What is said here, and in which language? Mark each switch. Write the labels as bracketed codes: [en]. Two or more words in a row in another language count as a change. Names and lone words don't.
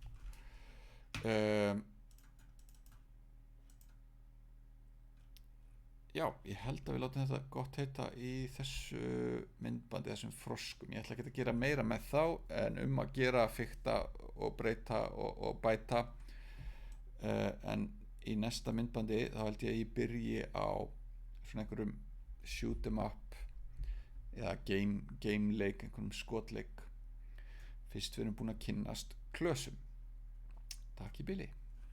[is] Já, ég held að við látum þetta gott heita í þessu myndbandi, þessum froskum. Ég ætla ekki að gera meira með þá, en að gera, fikta og breyta og bæta. En í næsta myndbandi þá held ég að ég byrji á svona einhverjum [en] shoot 'em up [is] eða gameleik, einhverjum skotleik, fyrst við erum búin að kynnast klösum. Takk í bili.